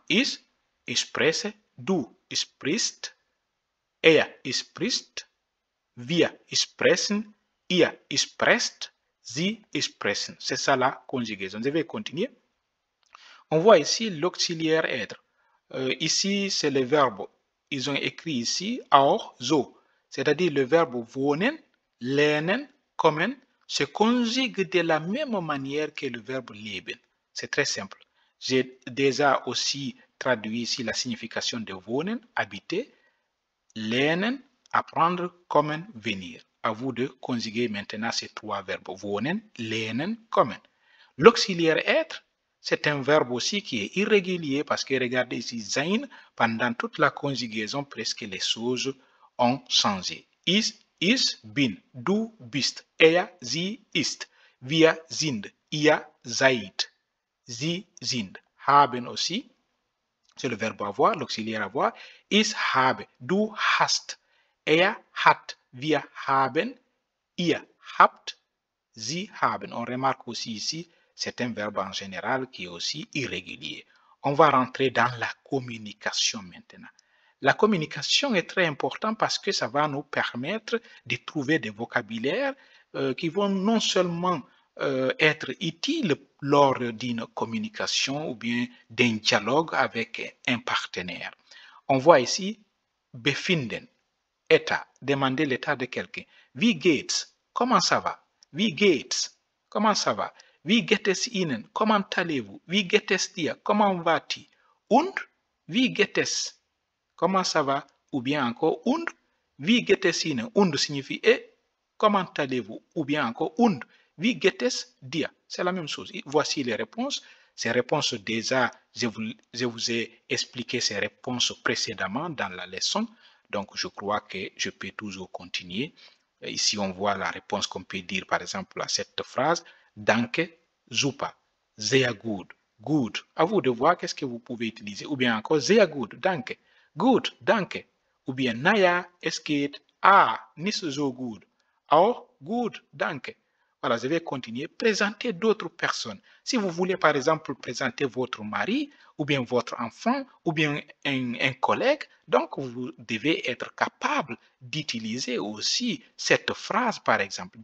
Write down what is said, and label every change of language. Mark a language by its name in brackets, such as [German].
[German] Ich spreche, du sprichst. Er spricht. Wir sprechen, ihr sprecht, sie sprechen. [French] C'est ça la conjugaison. Je vais continuer. On voit ici l'auxiliaire être. Ici, c'est le verbe. Ils ont écrit ici [German] auch, so. [French] C'est-à-dire le verbe wohnen, lernen, kommen se conjugue de la même manière que le verbe leben. C'est très simple. J'ai déjà aussi traduit ici la signification de wohnen, habiter, lernen, apprendre, kommen, venir. À vous de conjuguer maintenant ces trois verbes. Wohnen, lernen, kommen. L'auxiliaire être, c'est un verbe aussi qui est irrégulier parce que regardez ici, sein, pendant toute la conjugaison, presque les choses ont changé. [German] Ich bin, du bist, er, sie ist, wir sind, ihr seid, sie sind. [French] Haben aussi, c'est le verbe avoir, l'auxiliaire avoir. [German] Ich habe, du hast, er hat, wir haben, ihr habt, sie haben. [French] On remarque aussi ici, c'est un verbe en général qui est aussi irrégulier. On va rentrer dans la communication maintenant. La communication est très importante parce que ça va nous permettre de trouver des vocabulaires qui vont non seulement être utiles lors d'une communication ou bien d'un dialogue avec un partenaire. On voit ici befinden, état, demander l'état de quelqu'un. [German] Wie geht's? [French] Comment ça va? Wie geht's? Comment ça va? [German] Wie geht es Ihnen? [French] Comment allez-vous? [German] Wie geht es dir? [French] Comment vas-tu? [German] Und wie geht es? [French] Comment ça va? Ou bien encore [German] und wie geht es Ihnen? [French] Und signifie et comment allez-vous? Ou bien encore [German] und wie geht es dir? [French] C'est la même chose. Voici les réponses. Ces réponses déjà, je vous ai expliqué ces réponses précédemment dans la leçon. Donc, je crois que je peux toujours continuer. Ici, on voit la réponse qu'on peut dire, par exemple, à cette phrase. [German] Danke, super, sehr gut, gut. [French] À vous de voir qu'est-ce que vous pouvez utiliser. Ou bien encore, [German] sehr gut, danke. Gut, danke. [French] Ou bien, [German] naja, es geht, nicht so gut. Auch, gut, danke. [French] Voilà, je vais continuer. Présenter d'autres personnes. Si vous voulez, par exemple, présenter votre mari, ou bien votre enfant, ou bien un collègue, donc vous devez être capable d'utiliser aussi cette phrase, par exemple.